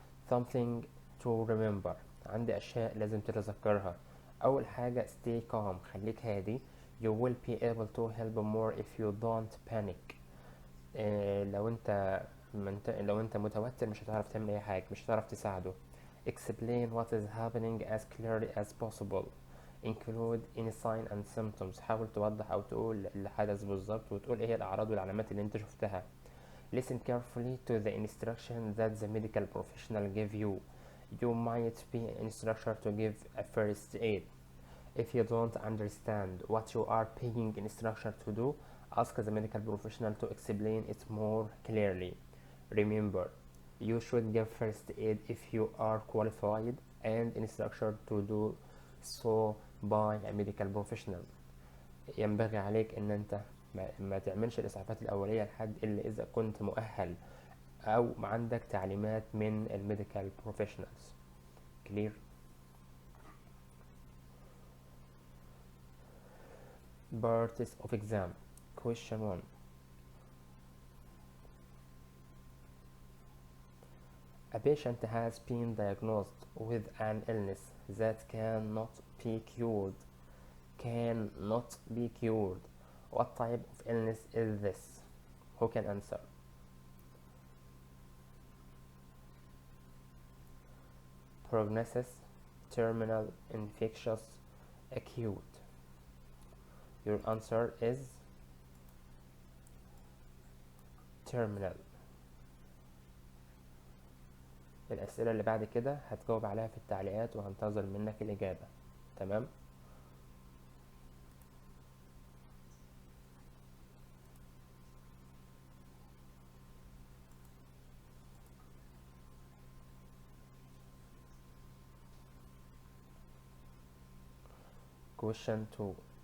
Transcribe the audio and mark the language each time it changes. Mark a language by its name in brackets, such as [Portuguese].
[English] Something to remember، [Arabic] عندي أشياء لازم تتذكرها. أول حاجة [English] stay calm، [Arabic] خليك هادي. [English] You will be able to help more if you don't panic. [Arabic] لو انت متوتر مش هتعرف تعمل أي حاجة، مش هتعرف تساعده. [English] Explain what is happening as clearly as possible. Include any sign and symptoms، [Arabic] حاول توضح أو تقول اللي حدث بالظبط، وتقول إيه هي الأعراض والعلامات اللي انت شفتها. [English] Listen carefully to the instruction that the medical professional give you. You might be an instructor to give a first aid. If you don't understand what you are being instructed to do, ask the medical professional to explain it more clearly. Remember, you should give first aid if you are qualified and instructed to do so by a medical professional. [Arabic] ينبغي عليك ان انت ما تعملش الاسعافات الاوليه لحد الا اذا كنت مؤهل او عندك تعليمات من [English] الميديكال professionals. clear. Parts of exam. Question 1. A patient has been diagnosed with an illness that cannot be cured. Cannot be cured. What type of illness is this? Who can answer? Prognosis, terminal, infectious, acute. Your answer is terminal. [Arabic] الأسئلة اللي بعد كده هتجاوب عليها في التعليقات وهنتظر منك الإجابة. [English] تمام؟ Question 2.